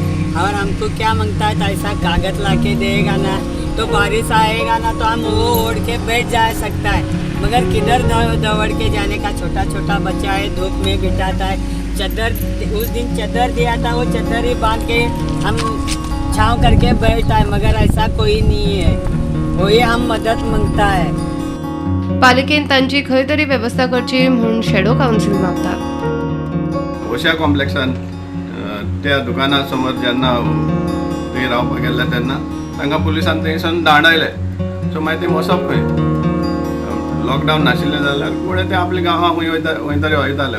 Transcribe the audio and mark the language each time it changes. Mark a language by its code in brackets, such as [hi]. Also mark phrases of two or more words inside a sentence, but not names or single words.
[hi] और हमको क्या मांगता है, तो ऐसा कागज ला के देगा ना, तो बारिश आएगा ना तो हम वो ओढ़ के बैठ जा सकता है, मगर किधर दौड़ के जाने का। छोटा छोटा बच्चा है, धूप में बिठाता है। चद्दर, उस दिन चद्दर दिया था, वो चद्दर ही बांध के हम छाँव करके बैठा है, मगर ऐसा कोई नहीं है, वही हम मदद मांगता है। [kok] पालिकेन तांची खंय तरी वेवस्था करची म्हणून शॅडो काउन्सिल मागतात। ओशा कॉम्प्लेक्सान त्या दुकाना समोर जेन्ना थंय रावपाक गेल्ले तेन्ना तांकां पुलिसान थंयसान धाडायले। सो मागीर ते वचप खंय, लॉकडावन नाशिल्लें जाल्यार फुडें ते आपल्या गांवां खंय वयतले वयताले।